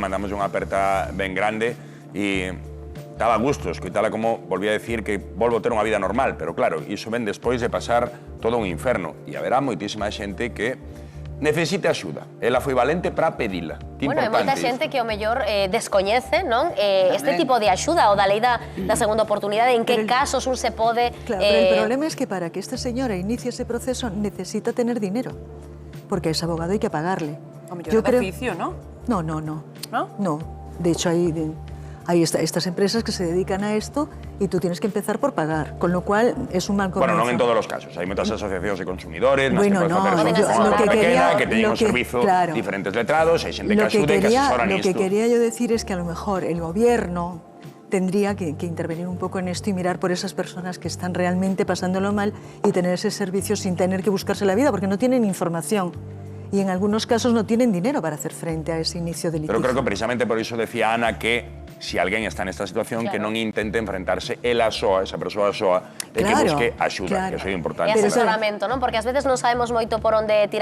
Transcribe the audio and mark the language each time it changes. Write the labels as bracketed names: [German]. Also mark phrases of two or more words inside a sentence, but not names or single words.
[Galician] Mandamos unha aperta ben grande e daba gusto escoitala como volvía a decir que volvo a ter unha vida normal, pero claro, iso ven despois de pasar todo un inferno. E haberá moitísima xente que necesite axuda. Ela foi valente para pedila. Bueno, hai moita xente que o mellor descoñece, non? Este tipo de axuda, o da lei da segunda oportunidade, en que casos un se pode... [Spanish] Claro, pero el problema es que para que esta señora inicie ese proceso necesita tener dinero, porque es abogado y hay que pagarle. [Galician] O mellor beneficio, ¿no? [Spanish] No. ¿No? No. De hecho, hay estas empresas que se dedican a esto y tú tienes que empezar por pagar, con lo cual es un mal comienzo. [Galician] Bueno, non en todos os casos. Hai moitas asociacións de consumidores, nas bueno, que podes facer [Spanish] lo que quería, [Galician] que teñen un servizo diferentes letrados, hai xente que axuda e que asesoran isto. [Spanish] Lo que quería yo decir es que a lo mejor el gobierno tendría que intervenir un poco en esto y mirar por esas personas que están realmente pasándolo mal y tener ese servicio sin tener que buscarse la vida, porque no tienen información. Y en algunos casos no tienen dinero para hacer frente a ese inicio de litigio. [Galician] Pero creo que precisamente por iso decía Ana que si alguén está nesta situación, que non intente enfrentarse ela soa, esa persoa soa, e que busque axuda, que eso é importante. E asesoramento, non? Porque ás veces non sabemos moito por onde tirar